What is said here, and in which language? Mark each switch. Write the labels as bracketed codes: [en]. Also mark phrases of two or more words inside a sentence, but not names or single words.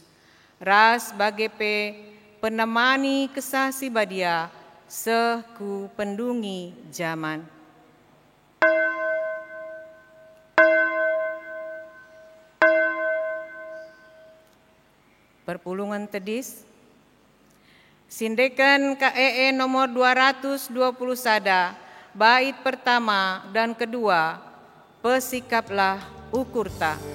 [btx] Ras bagepe penemani kesah si badia seh ku pendungi zaman. Perpulungan tedis Sindekan KEE nomor 220 sada [id] bait pertama dan kedua, [btx] pesikaplah ukurta.